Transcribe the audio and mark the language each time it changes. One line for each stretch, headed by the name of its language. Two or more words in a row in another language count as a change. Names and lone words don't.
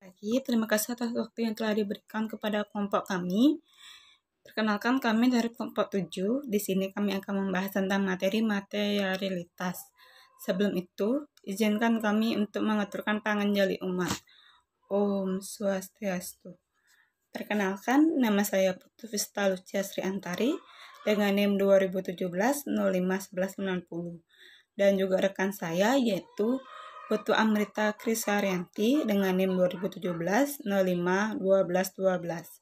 Indonesian: pagi. Terima kasih atas waktu yang telah diberikan kepada kelompok kami. Perkenalkan, kami dari kelompok 7. Di sini kami akan membahas tentang materi materialitas. Sebelum itu, izinkan kami untuk mengaturkan
Balinese: panganjali umat. Om Swastiastu. Perkenalkan, nama saya Putu Vista Lucia Sri Antari dengan NIM 2017-05-1190. Dan juga rekan saya yaitu Putu Amrita Krisaryanti dengan NIM 2017-05-1212.